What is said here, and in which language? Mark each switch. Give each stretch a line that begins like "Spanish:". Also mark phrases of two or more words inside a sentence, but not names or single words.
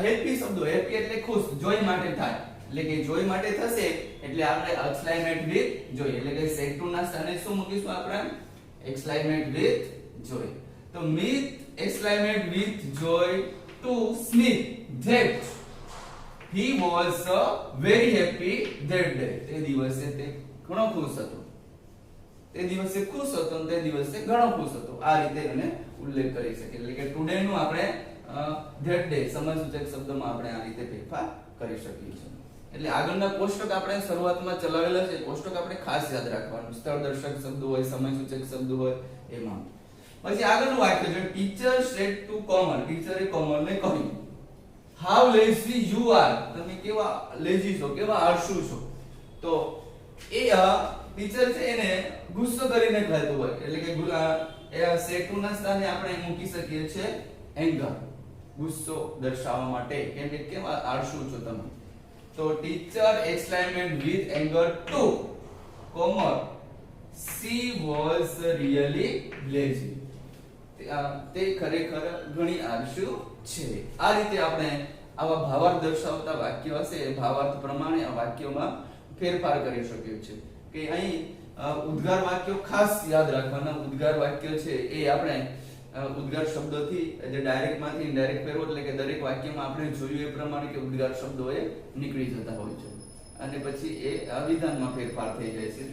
Gujarati: હેપી શબ્દો, હેપી એટલે ખુશ, જોય માટે થાય એટલે કે જોય માટે થશે એટલે આપણે
English: exclamate with joy
Gujarati: એટલે કે
English: said to
Gujarati: ના સ્થાને શું મૂકીશું આપણે?
English: Exclamate with joy. તો Meet exclamate with joy to Smith that he was very happy that day.
Gujarati: તે દિવસે તે ઘણો ખુશ હતો. તે દિવસે ખુશ હતો અને તે દિવસે ઘણો ખુશ હતો. આ રીતે એને ઉલ્લેખ કરી શકે. એટલે કે ટુડે નું આપણે
English: that day
Gujarati: સમયસૂચક શબ્દમાં આપણે આ રીતે ફેરફાર કરી શકીએ છીએ. એટલે આગળના કોષ્ટક આપણે શરૂઆતમાં ચલાવેલા છે. કોષ્ટક આપણે ખાસ યાદ રાખવાનું. સ્થળ દર્શક શબ્દો હોય, સમયસૂચક શબ્દો હોય એમાં. પછી આગળનું વાક્ય છે
English: teacher said to Komal.
Gujarati: ટીચરે કોમલને કહ્યું
English: How lazy you are.
Gujarati: તમે કેવા લેઝી છો, કેવા આળસુ છો. તો એ ટીચર છે એને ગુસ્સો કરીને કહેતું હોય એટલે કે એ
English: said to
Gujarati: ના સ્થાને આપણે મૂકી શકીએ છીએ એંગર, ગુસ્સો દર્શાવવા માટે કેમ કે કેવા આળસુ છો તમે.
English: તો teacher exclaimed with anger to Komar she was really lazy.
Gujarati: તે ખરેખર ઘણી આળસુ છે. આ રીતે આપણે આવા ભાવાર્થ દર્શાવતા વાક્યો હશે એ ભાવાર્થ પ્રમાણે આ વાક્યોમાં ફેરફાર કરી શકીએ છીએ. કે અહીં ઉદ્ગાર વાક્યો ખાસ યાદ રાખવાના. ઉદ્ગાર વાક્ય છે એ આપણે ઉદ્ગાર શબ્દોથી જે ડાયરેક્ટ માંથી ઇનડાયરેક્ટ ફેરવો એટલે કે દરેક વાક્યમાં આપણે જોયું એ પ્રમાણે કે ઉદ્ગાર શબ્દો એ નીકળી જતા હોય છે અને પછી એ વિધાનમાં ફેરફાર થઈ જાય છે.